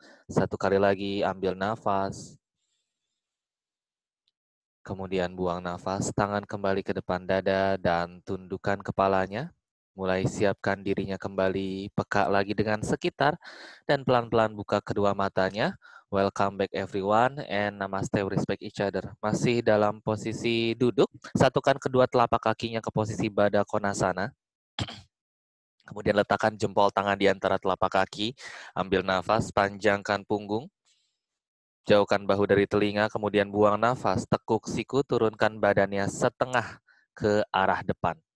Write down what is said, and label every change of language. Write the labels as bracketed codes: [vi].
[id] 1 kali lagi, ambil nafas. Kemudian buang nafas, tangan kembali ke depan dada dan tundukkan kepalanya. Mulai siapkan dirinya kembali, peka lagi dengan sekitar, dan pelan-pelan buka kedua matanya. [en] Welcome back everyone, and namaste, respect each other. [id] Masih dalam posisi duduk, satukan kedua telapak kakinya ke posisi Baddha Konasana. Kemudian letakkan jempol tangan di antara telapak kaki, ambil nafas, panjangkan punggung, jauhkan bahu dari telinga, kemudian buang nafas, tekuk siku, turunkan badannya setengah ke arah depan.